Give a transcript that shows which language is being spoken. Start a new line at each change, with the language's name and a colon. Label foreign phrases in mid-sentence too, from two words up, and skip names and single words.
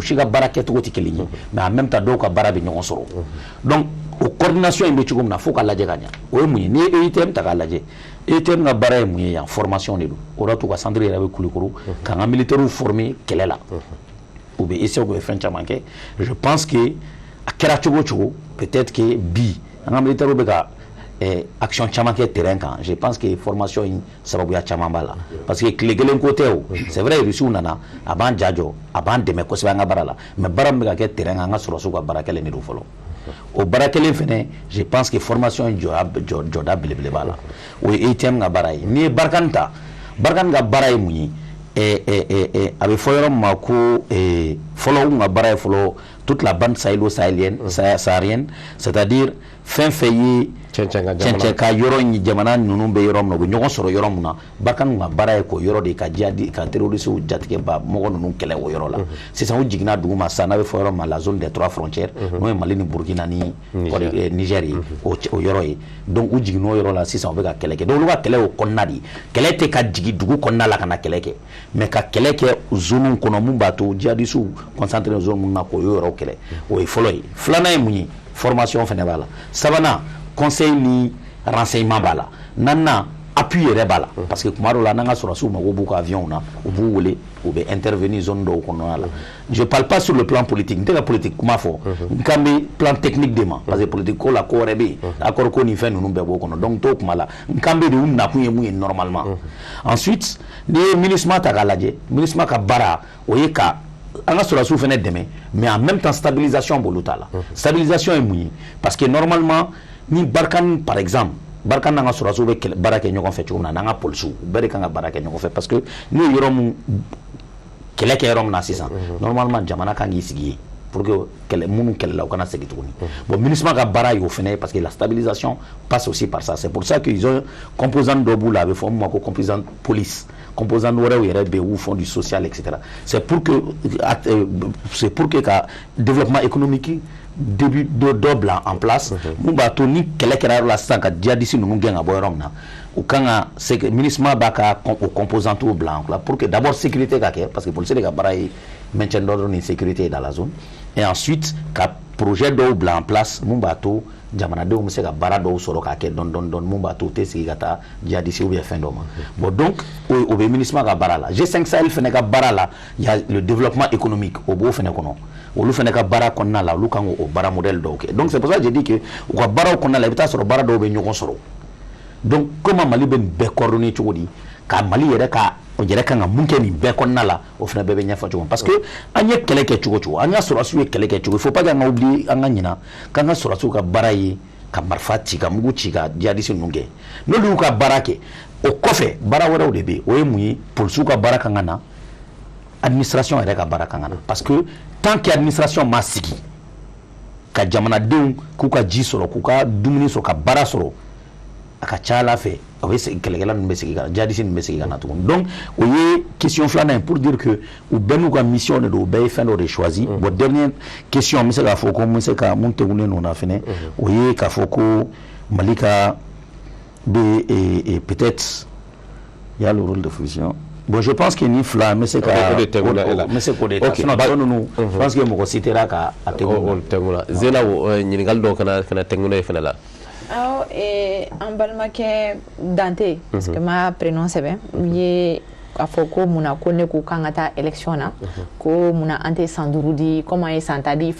Bambara: si ka baara kɛcogo tɛ kelen ye
French: mais en même temps
Bambara: dɔw ka baara bɛ ɲɔgɔn sɔrɔ donc o coordination in bɛ cogo min na fo ka lajɛ ka ɲa o ye mun ye n'i ye EITM ta k'a lajɛ EITM ka baara ye mun ye yan formation de don o de to ka centre yɛrɛ bɛ Kulukoro k'an ka militaires former kɛlɛ la u bɛ essayer u bɛ fɛn caman kɛ je
French: pense que
Bambara: a kɛra cogo cogo
French: peut-être que
Bambara: bi an ka militaires bɛ ka action caman kɛ terrain kan
French: je pense que
Bambara: formation in sababuya caman b'a la parce que tile kelen ko tɛ o
French: c'est vrai
Bambara: Rusiw nana a b'an jajɔ a b'an dɛmɛ kosɛbɛ an ka baara la mais baara min bɛ ka kɛ terrain kan an ka sɔrɔsiw ka baara kɛlen de don fɔlɔ o baara kelen fɛnɛ
French: je pense que
Bambara: formation in jɔda belebele b'a la o ye EITM ka baara ye n'i ye Barkhane ta Barkhane ka baara ye mun ye a bɛ fɔ yɔrɔ min ma ko fɔlɔ u ka baara ye fɔlɔ
French: toute la bande sahélienne c'est-à-dire
Bambara: fɛn fɛn ye cɛncɛn ka yɔrɔ in jamana ninnu bɛ yɔrɔ min na u bɛ ɲɔgɔn sɔrɔ yɔrɔ min na Barkhane ka baara ye k'o yɔrɔ de ka jihadi ka terroristes jatigɛ ba mɔgɔ ninnu kɛlɛ o yɔrɔ la sisan u jiginna dugu ma sisan n'a bɛ fɔ yɔrɔ ma
French: la zone des 3 frontières
Bambara: n'o ye Mali ni Burkina ni Niger ye o yɔrɔ ye donc u jiginna o yɔrɔ la sisan u bɛ ka kɛlɛ kɛ donc olu ka kɛlɛ o kɔnɔna de ye kɛlɛ tɛ ka jigin dugu kɔnɔna la ka na kɛlɛ kɛ mais ka kɛlɛ kɛ zone kɔnɔ mun b'a to
French: jihadistes concentré zone
Bambara: mun na k'o yɔrɔ kɛlɛ o ye fɔlɔ ye filanan ye mun ye formation fɛnɛ b'a la sabanan conseil ni renseignement b'a la naaninan appui yɛrɛ b'a la parce que kuma dɔw la n'an ka sɔrɔsiw mago b'u ka avion na u b'u wele u bɛ intervenir zone dɔw kɔnɔna la
French: je parle pas sur le plan politique
Bambara: n tɛ ka politique kuma fɔ n kan bɛ
French: plan technique
Bambara: de ma parce que politique ko la ko wɛrɛ bɛ yen accord ko ni fɛn ninnu bɛɛ b'o kɔnɔ donc t'o kuma la n kan bɛ de u nakun ye mun ye
French: normalement ensuite
Bambara: n'i ye MINUSMA ta k'a lajɛ MINUSMA ka baara o ye ka anga sɔrɔsiw fɛnɛ dɛmɛ
French: mais en même temps
Bambara: stabilisation b'olu ta la stabilisation ye mun ye
French: parce que normalement
Bambara: ni Barkhane
French: par exemple
Bambara: Barkhane n'anga sɔrɔsiw bɛ baara kɛ ɲɔgɔn fɛ cogo min na n'anga polisiw bɛɛ de kan ka baara kɛ ɲɔgɔn fɛ
French: parce que
Bambara: n'u ye yɔrɔ mun kɛlɛ kɛ yɔrɔ min na sisan normalement jamana kan k'i sigi yen
French: pour que
Bambara: minnu kɛlɛla u kana segin tuguni bon MINUSMA ka baara y'o fɛnɛ
French: parce que la stabilisation passe aussi par ça c'est pour ça qu'ils ont composant
Bambara: dɔ b'u la a bɛ fɔ min ma ko
French: composant police composant
Bambara: wɛrɛw yɛrɛ bɛ yen u
French: font du social etc c'est pour
Bambara: que ka
French: développement économique début
Bambara: dɔ bila
French: en place mun b'a to ni kɛlɛ kɛra yɔrɔ la sisan ka djihadiste ninnu gɛn ka bɔ yɔrɔ min na u kan ka MINUSMA b'a ka o composantes bila en place pour que d'abord sécurité
Bambara: ka kɛ
French: parce que policier de
Bambara: ka baara ye
French: maintien d'ordre ni sécurité dans la zone et ensuite
Bambara: ka projet dɔw bila
French: en place
Bambara: mun b'a to jamanadenw bɛ se ka baara dɔw sɔrɔ k'a kɛ dɔɔni mun b'a to u tɛ sigi ka taa djihadiste
French: ou bien
Bambara: fɛn dɔ ma bon donc o bɛ MINUSMA ka baara la G5 Sahel fɛnɛ ka baara la
French: il y a le développement économique
Bambara: o b'o fɛnɛ kɔnɔ olu fɛnɛ ka baara kɔnɔna la olu kan o baara modèle dɔw kɛ
French: donc c'est pour ça que je dis que
Bambara: u ka baaraw kɔnɔna la i bɛ taa sɔrɔ baara dɔw bɛ ɲɔgɔn sɔrɔ donc comment Mali bɛ nin bɛɛ coordonner cogo di ka Mali yɛrɛ ka o yɛrɛ kan ka mun kɛ nin bɛɛ kɔnɔna la o fɛnɛ bɛɛ bɛ ɲɛfɔ cogo parce que an ye kɛlɛ kɛ cogo cogo an ka sɔrɔsiw ye kɛlɛ kɛ cogo
French: il faut pas que
Bambara: an ka oublier an ka ɲina k'an ka sɔrɔsiw ka baara ye ka marifa ci ka mugu ci ka djihadiste ninnu gɛn n'olu y'u ka baara kɛ o kɔfɛ baara wɛrɛw de bɛ yen o ye mun ye polisiw ka baara kan ka na administration yɛrɛ ka baara kan ka na
French: parce que tant que administration
Bambara: ma sigi ka jamanadenw k'u ka ji sɔrɔ k'u ka dumuni sɔrɔ ka baara sɔrɔ a ka ca Ala fɛ a bɛ segin kɛlɛkɛla ninnu bɛ segin ka na djihadiste ninnu bɛ segin ka na tuguni donc o ye question filanan ye
French: pour dire que
Bambara: u bɛɛ n'u ka mission de don u bɛɛ ye fɛn dɔ de choisi
French: bon dernière question
Bambara: n bɛ se k'a fɔ ko n bɛ se ka mun tegunnen ninnu na fɛnɛ o ye k'a fɔ ko Mali ka bɛ
French: peut-être il y a le rôle de fusion. Bon, je pense que
Bambara: ni fila me se ka me se ko de ta sinon dɔn ninnu
French: je pense que
Bambara: mɔgɔ si tɛra ka a tɛgu la Zena ɲininkali dɔw kana tɛgu ne fɛnɛ la awɔ an balimakɛ Dante
French: parce que ma prénom
Bambara: sɛbɛn ye a fɔ ko munna ko ne ko kan ka taa élection na ko munna an tɛ san 5 di comme an ye san 10 di